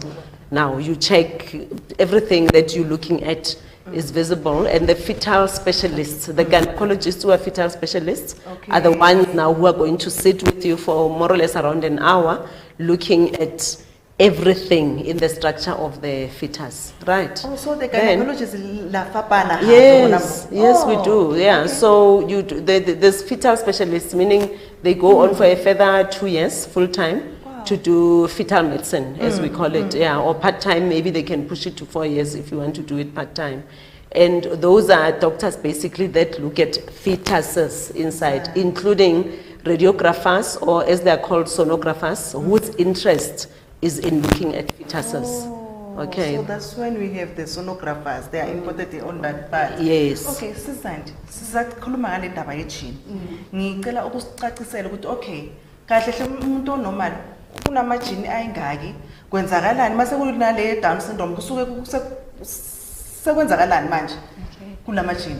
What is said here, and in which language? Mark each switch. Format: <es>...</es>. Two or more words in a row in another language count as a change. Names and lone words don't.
<en>Now you check everything that you're looking at is visible, and the fetal specialists, the gynecologists who are fetal specialists, are the ones now who are going to sit with you for more or less around an hour looking at everything in the structure of the fetus, right? Oh, so the gynecologist</en> <nso>la fapana.</nso> <en>Yes, we do. Yeah, so you do, there's fetal specialists, meaning they go on for a further 2 years full time to do fetal medicine, as we call it. Yeah, or part time. Maybe they can push it to 4 years if you want to do it part time. And those are doctors basically that look at fetuses inside, including radiographers, or as they are called, sonographers, whose interest is in looking at fetuses. Okay. So that's when we have the sonographers. They are important on that part. Yes.</en> <zu>Okay, Sizandi, sizakhuluma ngale ndaba yejini. Ngicela ukusicacisela ukuthi okay, kahle hle umuntu onormal kunamajini ayingaki, kwenzakalani mase kunale</zu> <en>Down syndrome</en> <zu>kusuke sekwenzakalani manje? Kulamajini.</zu>